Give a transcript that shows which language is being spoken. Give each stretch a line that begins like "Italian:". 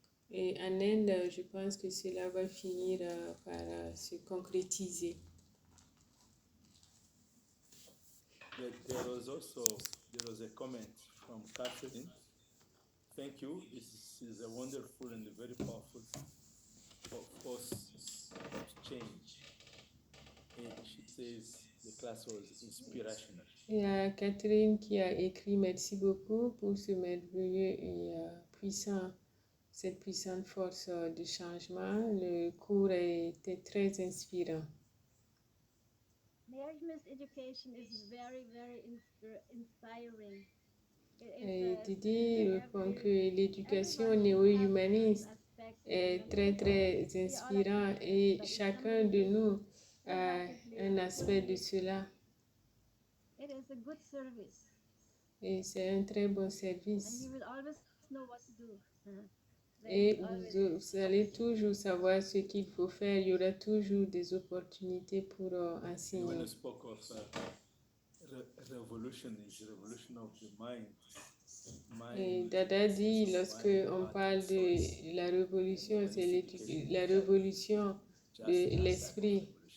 French: Et en Inde, je pense que cela va finir par se concrétiser.
English: There was a comment from Catherine. Thank you. This is a wonderful and a very powerful force of change. And she says the class was inspirational.
French: Il y a Catherine qui a écrit merci beaucoup pour ce merveilleux et puissant, cette puissante force de changement. Le cours était très inspirant.
English: Neo-humanist education is very, very inspiring.
French: Et Didi répond que l'éducation néo-humaniste est très, très inspirant et chacun de nous a un aspect de cela.
English: It is a good service.
French: Et c'est un très bon
English: And
French: service.
English: you will always know what to do.
French: Et vous allez toujours savoir ce qu'il faut faire. Il y aura toujours des opportunités pour
English: And when
French: enseigner.
English: you spoke of revolution, is revolution of the mind.
French: Et Dada dit, lorsque on parle de la révolution, c'est la révolution de l'esprit.